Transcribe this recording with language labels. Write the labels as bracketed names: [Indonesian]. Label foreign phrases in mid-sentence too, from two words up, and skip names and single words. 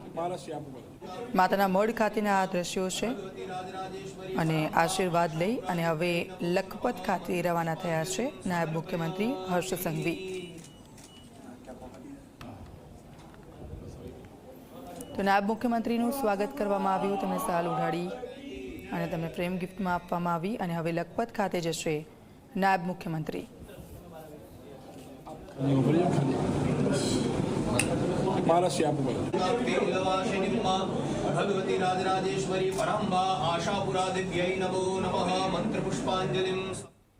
[Gujarati] માતાના મઢ ખાતેના આ દ્રશ્યો છે અને આશીર્વાદ લઈ અને હવે લખપત ખાતે રવાના થયા છે નાયબ મુખ્યમંત્રી હર્ષ સંઘવી। તો નાયબ મુખ્યમંત્રીનું સ્વાગત કરવામાં આવ્યું, તેમને શાલ ઉઢાડી અને તેમને પ્રેમ ગિફ્ટમાં આપવામાં આવી અને હવે લખપત ખાતે જશે નાયબ મુખ્યમંત્રી। [Sanskrit] भगवती राजराजेश्वरी पराम्बा आशापुरा दिव्यै नमो नमः मंत्र पुष्पांजलिं